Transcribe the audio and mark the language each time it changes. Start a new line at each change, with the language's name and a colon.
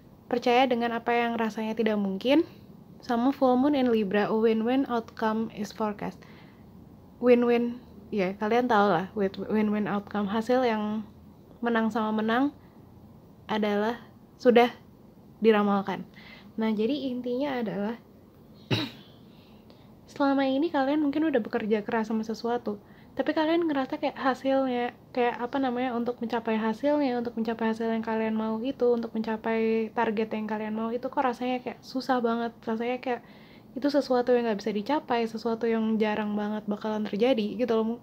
Indonesian: Percaya dengan apa yang rasanya tidak mungkin. Sama
English: Full Moon in Libra, a win-win outcome is forecast.
Indonesian: Win-win, ya kalian tau lah, win-win outcome, hasil yang menang sama menang adalah sudah diramalkan. Nah, jadi intinya adalah selama ini kalian mungkin udah bekerja keras sama sesuatu, tapi kalian ngerasa kayak hasilnya, untuk mencapai hasil yang kalian mau itu, untuk mencapai target yang kalian mau itu, kok rasanya kayak susah banget, rasanya kayak itu sesuatu yang nggak bisa dicapai, sesuatu yang jarang banget bakalan terjadi gitu loh.